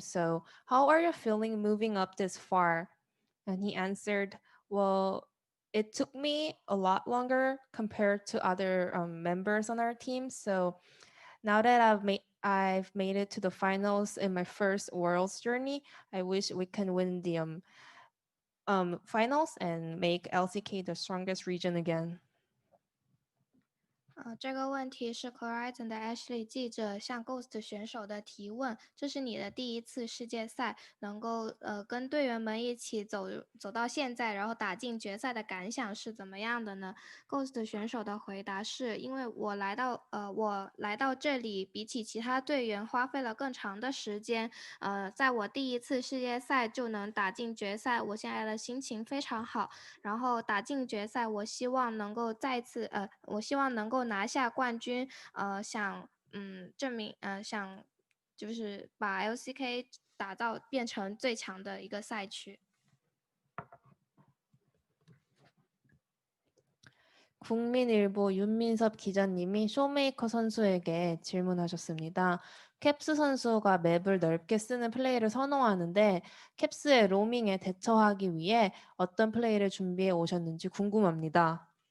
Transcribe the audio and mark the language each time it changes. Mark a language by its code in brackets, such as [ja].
[en] So how are you feeling moving up this far? And he answered, well, it took me a lot longer compared to other members on our team. So now that I've made it to the finals in my first Worlds journey, I wish we can win the finals and make LCK the strongest region again. [zh] 这个问题是 Horizon 的 Ashley 记者向 Ghost 选手的提问。这是你的第一次世界赛，能够跟队员们一起走到现在，然后打进决赛的感想是怎么样的呢 ？Ghost 选手的回答是：因为我来到这里，比起其他队员花费了更长的时间。在我第一次世界赛就能打进决赛，我现在的心情非常好。然后打进决赛，我希望能够我希望能够拿下冠军，想证明想就是把 LCK 变成最强的一个赛区。 [ko] 국민일보 윤민섭 기자님이 쇼메이커 선수에게 질문하셨습니다. 캡스 선수가 맵을 넓게 쓰는 플레이를 선호하는데 캡스의 로밍에 대처하기 위해 어떤 플레이를 준비해 오셨는지 궁금합니다.